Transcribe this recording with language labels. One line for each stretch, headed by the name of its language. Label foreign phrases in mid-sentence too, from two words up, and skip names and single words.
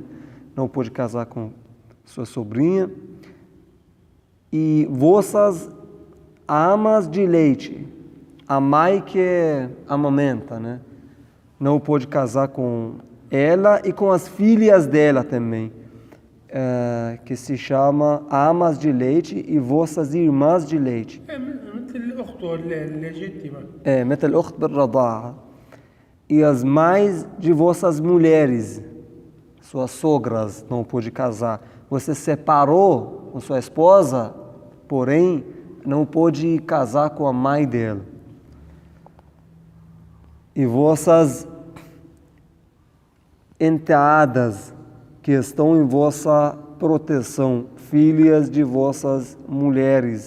Portuguese: Não pode casar com sua sobrinha. E vossas amas de leite, a mãe que amamenta, né? Não pode casar com ela e com as filhas dela também, que se chama amas de leite e vossas irmãs de leite.
Arabic: مثل الأخت بالرضاعة.
Portuguese: E as mães de vossas mulheres, suas sogras, não pode casar. Você separou com sua esposa, porém não pode casar com a mãe dela. E vossas enteadas que estão em vossa proteção, filhas de vossas mulheres.